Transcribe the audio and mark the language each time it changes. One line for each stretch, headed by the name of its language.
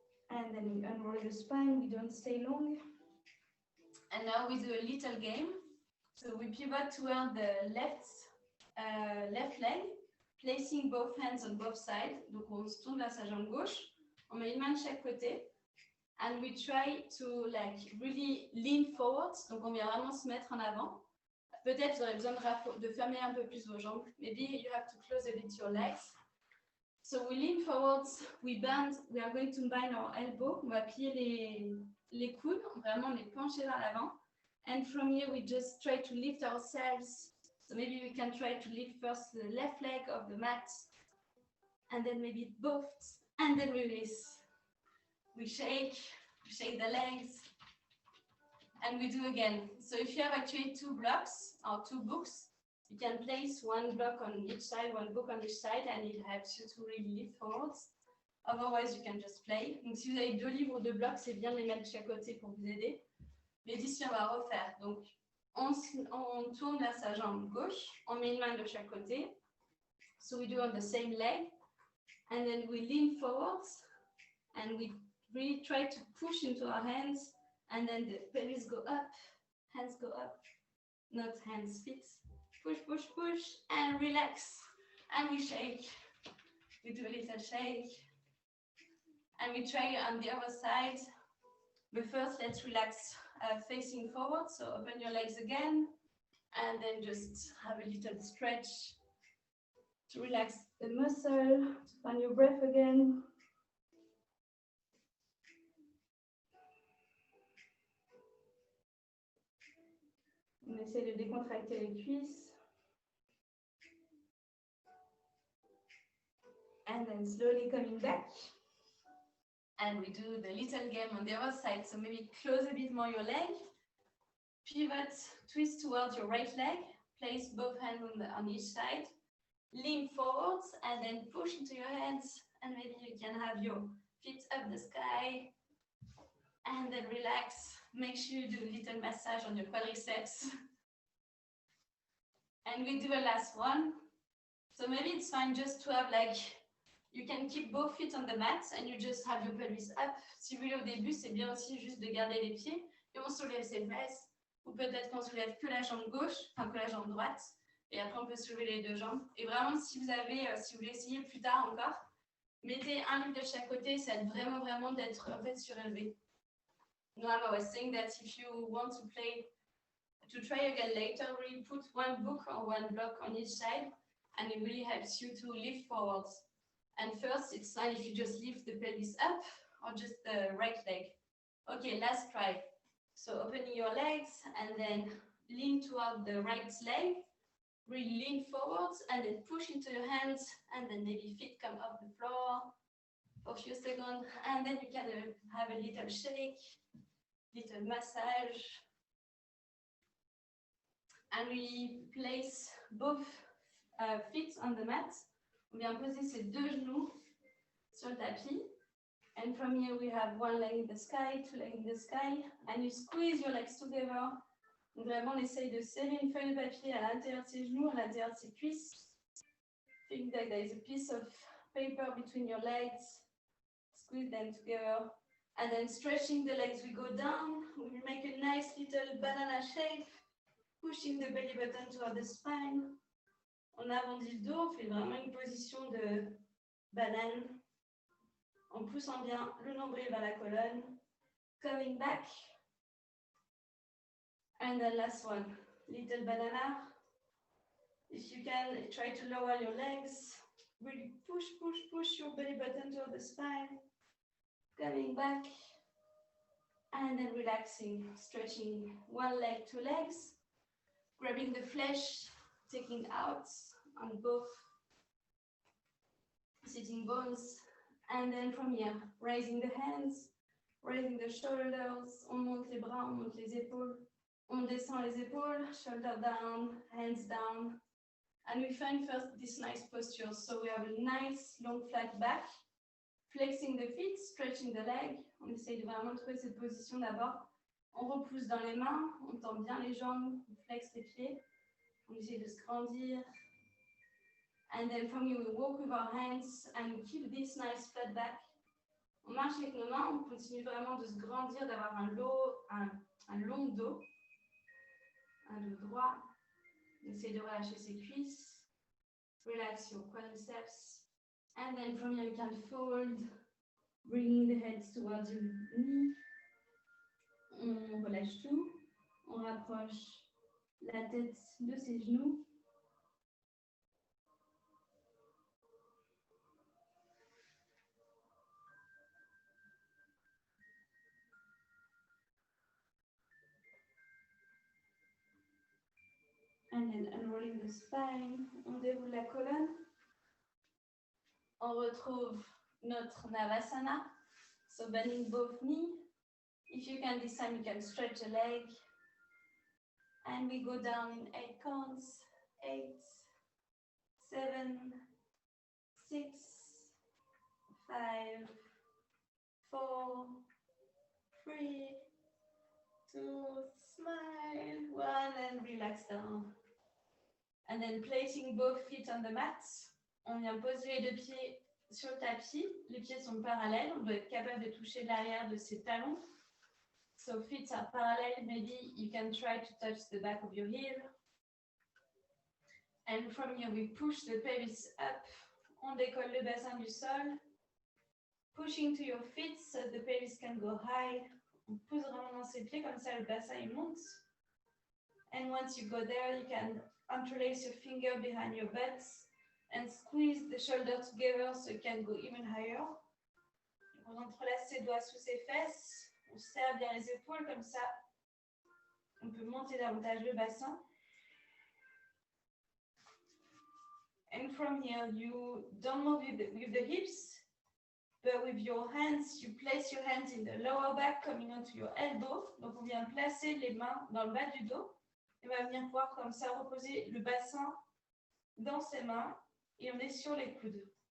English: And then we unroll your spine, we don't stay long. And now we do a little game. So we pivot toward the left leg, placing both hands on both sides.
French: Donc on se tourne vers sa jambe gauche, on met une main de chaque côté.
English: And we try to like really lean forward.
French: Donc on vient vraiment se mettre en avant. Peut-être vous aurez besoin de fermer un peu plus vos jambes.
English: Maybe you have to close a bit your legs. So we lean forwards, we bend, we are going to bind our elbow.
French: On va plier les coudes, vraiment les pencher vers l'avant.
English: And from here, we just try to lift ourselves. So maybe we can try to lift first the left leg of the mat, and then maybe both, and then release. We shake the legs, and we do again. So if you have actually two blocks or two books, you can place one block on each side, one book on each side, and it helps you to really lift forwards. Otherwise, you can just play.
French: Donc, si vous avez deux livres ou deux blocs, c'est bien de les mettre de chaque côté pour vous aider. Mais d'ici, on va refaire. Donc, on tourne vers sa jambe gauche, on met une main de chaque côté.
English: So we do on the same leg. And then we lean forwards, and we really try to push into our hands, and then the pelvis go up, hands go up, not hands, feet. Push, push, push, and relax. And we shake. We do a little shake. And we try on the other side. But first, let's relax facing forward. So open your legs again. And then just have a little stretch to relax the muscle, to find your breath again.
French: On essaie de décontracter les cuisses.
English: And then slowly coming back. And we do the little game on the other side. So maybe close a bit more your leg. Pivot, twist towards your right leg. Place both hands on each side. Lean forwards and then push into your hands. And maybe you can have your feet up the sky. And then relax. Make sure you do a little massage on your quadriceps. And we do a last one. So maybe it's fine just to have like, you can keep both feet on the mat and you just have your pelvis up.
French: Si vous voulez au début, c'est bien aussi juste de garder les pieds et on soulève ses fesses. Ou peut-être qu'on soulève que la jambe gauche, enfin que la jambe droite. Et après, on peut soulever les deux jambes. Et vraiment, si vous voulez essayer plus tard encore, mettez un livre de chaque côté. Ça aide vraiment d'être en fait surélevé.
English: Noam, I was saying that if you want to try again later, really put one book or one block on each side, and it really helps you to lift forwards. And first, it's fine if you just lift the pelvis up or just the right leg. Okay, last try. So opening your legs and then lean toward the right leg. Really lean forwards and then push into your hands and then maybe feet come off the floor for a few seconds. And then you can have a little shake, little massage. And we place both feet on the mat.
French: On vient poser ses deux genoux sur le tapis.
English: And from here we have one leg in the sky, two legs in the sky. And you squeeze your legs together.
French: Donc vraiment, on essaye de serrer une feuille de papier à l'intérieur de ses genoux, à l'intérieur de ses cuisses.
English: Think that there is a piece of paper between your legs. Squeeze them together. And then stretching the legs, we go down. We make a nice little banana shape. Pushing the belly button toward the spine.
French: On arrondit le dos, on fait vraiment une position de banane. En poussant bien le nombril vers la colonne.
English: Coming back. And the last one, little banana. If you can, try to lower your legs. Really push your belly button toward the spine. Coming back. And then relaxing, stretching one leg, two legs. Grabbing the flesh, taking out on both sitting bones, And then from here, raising the hands, raising the shoulders,
French: on monte les bras, on monte les épaules,
English: on descend les épaules, shoulder down, hands down. And we find first this nice posture. So we have a nice long flat back, flexing the feet, stretching the leg.
French: On essaye de vraiment trouver cette position d'abord. On repousse dans les mains, on tend bien les jambes, on flexe les pieds. On essaie de se grandir.
English: And then from here, we walk with our hands and we keep this nice flat back.
French: On marche avec nos mains, on continue vraiment de se grandir, d'avoir un long dos, un dos droit. On essaie de relâcher ses cuisses.
English: Relax your quadriceps. And then from here, you can fold, bringing the heads towards your knee.
French: On relâche tout. On rapproche la tête de ses genoux.
English: And then unrolling the spine,
French: on déroule la colonne. On retrouve notre Navasana.
English: So bending both knees. If you can this time, you can stretch a leg. And we go down in 8 counts. 8, 7, 6, 5, 4, 3, 2, smile, 1, and relax down. And then placing both feet on the mat.
French: On vient poser les deux pieds sur le tapis. Les pieds sont parallèles. On doit être capable de toucher l'arrière de ses talons.
English: So feet are parallel. Maybe you can try to touch the back of your heel. And from here, we push the pelvis up.
French: On décolle le bassin du sol.
English: Pushing to your feet so the pelvis can go high.
French: On pousse vraiment dans ses pieds, comme ça le bassin il monte.
English: And once you go there, you can interlace your finger behind your butt and squeeze the shoulder together so you can go even higher.
French: On entrelace ses doigts sous ses fesses. On serre bien les épaules, comme ça on peut monter davantage le bassin.
English: And from here, you don't move with the hips, but with your hands, you place your hands in the lower back, coming onto your elbow.
French: Donc, on vient placer les mains dans le bas du dos. Et on va venir pouvoir comme ça reposer le bassin dans ses mains et on est sur les coudes.